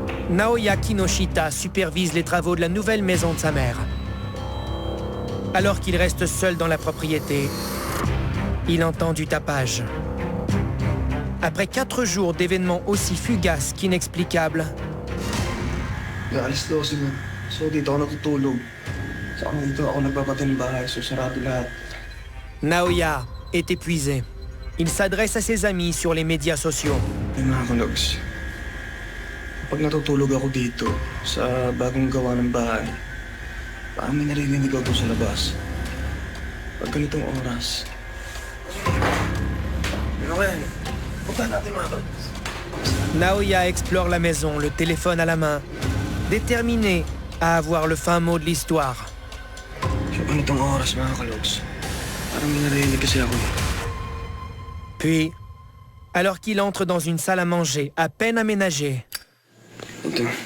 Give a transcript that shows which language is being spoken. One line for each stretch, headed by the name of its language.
French: Naoya Kinoshita supervise les travaux de la nouvelle maison de sa mère. Alors qu'il reste seul dans la propriété, il entend du tapage. Après 4 jours d'événements aussi fugaces qu'inexplicables,
Filipino: Alas 12 mo. So dito ako natutulog. Saka dito ako nagpapatay ng bahay, so sarado lahat.
French: Naoya est épuisé. Il s'adresse à ses amis sur les médias sociaux.
Filipino: Ay mga kalogs, pag natutulog ako dito sa bagong gawa ng bahay, parang may naririnig ako sa labas. Pag ganitong oras. Ano kaya? Punta natin mga kalogs.
French: Naoya explore la maison, le téléphone à la main, déterminé à avoir le fin mot de l'histoire.
Filipino: Sa ganitong oras mga kalogs, parang may naririnig kasi ako.
French: Puis, alors qu'il entre dans une salle à manger à peine aménagée,
Filipino: Ito.